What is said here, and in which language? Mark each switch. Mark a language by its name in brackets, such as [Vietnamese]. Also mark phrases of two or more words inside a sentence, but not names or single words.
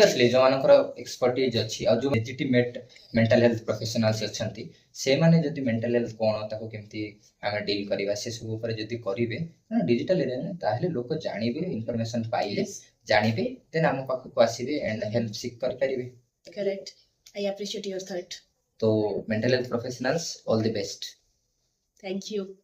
[Odia] Obviously, ଯୋଉମାନଙ୍କର ଏକ୍ସପର୍ଟିଜ ଅଛି ଆଉ ଯୋଉ [English] legitimate mental health professionals [Odia] ଅଛନ୍ତି, ସେମାନେ ଯଦି [English] mental health [Odia] କଣ, ତାକୁ କେମିତି ଆମେ ଡିଲ୍ କରିବା, ସେ ସବୁ ଉପରେ ଯଦି କରିବେ [English] digital areare, [Odia] ତାହେଲେ ଲୋକ ଜାଣିବେ, ଇନଫର୍ମେସନ ପାଇଲେ ଜାଣିବେ, ଦେନ୍ ଆମ ପାଖକୁ ଆସିବେ [English] and help seek [Odia] କରିପାରିବେ। [English] Correct. I appreciate your thought. ତ mental health professionals all the best. Thank you.